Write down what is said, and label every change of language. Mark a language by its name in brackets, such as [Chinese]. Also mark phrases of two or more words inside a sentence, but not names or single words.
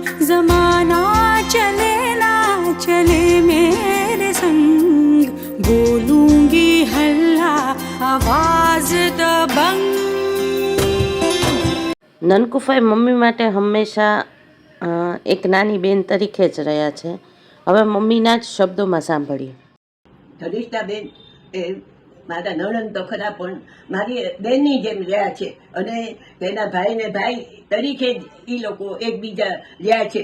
[Hindi] जमाना चले ना चले मेरे संग, बोलूंगी हल्ला आवाज दबंग। [Gujarati] નનકુફાઈ મમ્મી માટે હંમેશા એક નાની બેન તરીકે જ રહ્યા છે. હવે મમ્મીના જ શબ્દોમાં સાંભળીએ. ધનિષ્ઠાબેન એ મારા નણંદ તો ખરા પણ મારી બેનની જેમ રહ્યા છે અને તેના ભાઈને ભાઈ તરીકે જ એ લોકો એકબીજા રહ્યા છે.